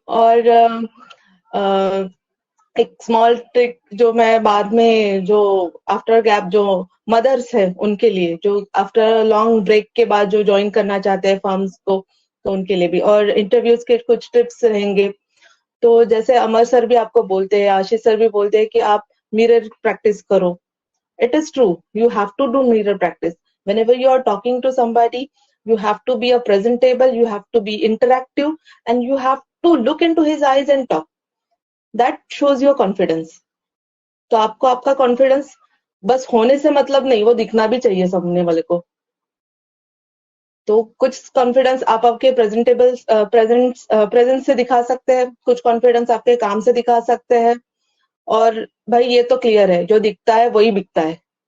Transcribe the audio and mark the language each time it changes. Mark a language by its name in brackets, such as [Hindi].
[Hindi] और एक small trick जो मैं बाद में, जो आफ्टर गैप जो मदर्स है उनके लिए, जो आफ्टर लॉन्ग ब्रेक के बाद जो ज्वाइन करना चाहते हैं फर्म्स को, तो उनके लिए भी, और इंटरव्यूज के कुछ टिप्स रहेंगे. तो जैसे अमर सर भी आपको बोलते हैं, आशीष सर भी बोलते हैं कि आप मिरर प्रैक्टिस करो. [English] It is true, you have to do mirror practice. whenever you are talking to somebody, you have to be a presentable, you have to be interactive, and you have to look into his eyes and talk. that shows your confidence. [Hindi] तो आपको आपका confidence बस होने से मतलब नहीं, वो दिखना भी चाहिए सामने वाले को. तो कुछ कॉन्फिडेंस आप आपके प्रेजेंटेबल प्रेजेंस से दिखा सकते हैं, कुछ कॉन्फिडेंस आपके काम से दिखा सकते हैं. और भाई ये तो क्लियर है, जो दिखता है वही बिकता है.